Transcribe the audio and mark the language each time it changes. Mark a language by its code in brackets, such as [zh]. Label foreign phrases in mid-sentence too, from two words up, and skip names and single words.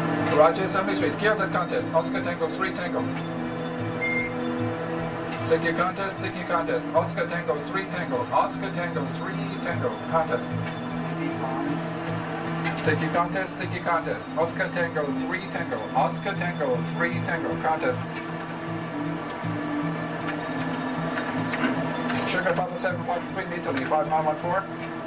[en] Roger, 73. Skills at contest. Oscar Tango 3 Tango. CQ contest, CQ contest. Oscar Tango 3 Tango. Oscar Tango 3 Tango. Contest. CQ contest, CQ contest. Oscar Tango 3 Tango. Oscar Tango 3 Tango. Contest. Sugar Papa 7.3 Italy 5914.